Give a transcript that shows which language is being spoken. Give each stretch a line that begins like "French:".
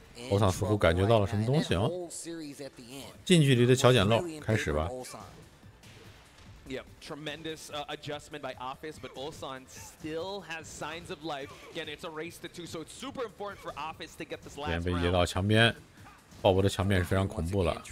Chinese: 欧桑似乎感觉到了什么东西啊！近距离的小捡漏，开始吧。
English: Yeah, tremendous adjustment by Office, but Ulsan still has signs of life. Again, it's a race to 2, so it's super important for Office to get this last round.
Chinese: 被移到墙边，鲍勃的墙面是非常恐怖了。